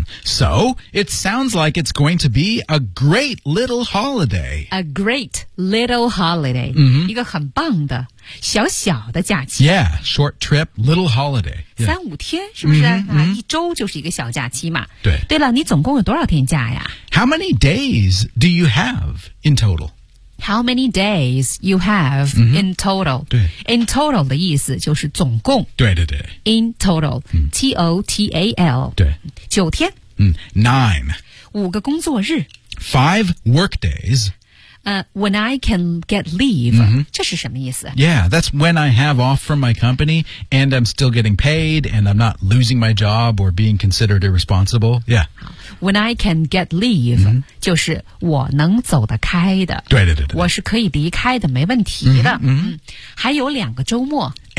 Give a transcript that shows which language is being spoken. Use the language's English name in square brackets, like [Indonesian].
[English] So it sounds like it's going to be a great little holiday. A great little holiday. [Chinese] 一个很棒的小小的假期。 [English] Yeah, short trip, little holiday. [Chinese] 三五天是不是、一周就是一个小假期嘛。对。对了，你总共有多少天假呀？ [English] How many days do you have in total? How many days you have in total? [Chinese] 对 In total 的意思就是总共对对对 [English] In total T-O-T-A-L [Chinese] 对九天 [English] Nine [Chinese] 五个工作日 [English] Five work days When I can get leave、 [Chinese] 这是什么意思 [English] Yeah, that's when I have off from my company And I'm still getting paid And I'm not losing my job Or being considered irresponsible Yeah When I can get leave、 [Chinese] 就是我能走得开的对对对对我是可以离开的没问题的、还有两个周末